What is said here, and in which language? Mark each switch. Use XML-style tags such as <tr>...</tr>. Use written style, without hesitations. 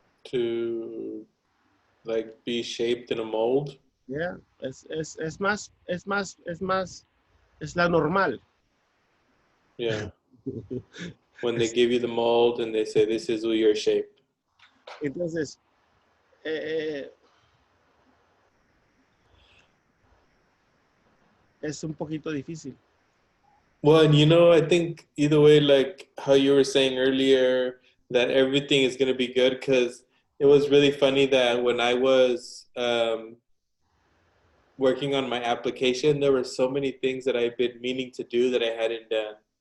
<en>To like be shaped in a mold. Yeah,</en> <es>es la normal.</es> <en>Yeah. When they give you the mold and they say this is your shape.</en> <es>Entonces, es un poquito difícil.</es> <en>Well, and I think either way, like how you were saying earlier, that everything is going to be good, because it was really funny that when I was working on my application, there were so many things that I've been meaning to do that I hadn't done.</en>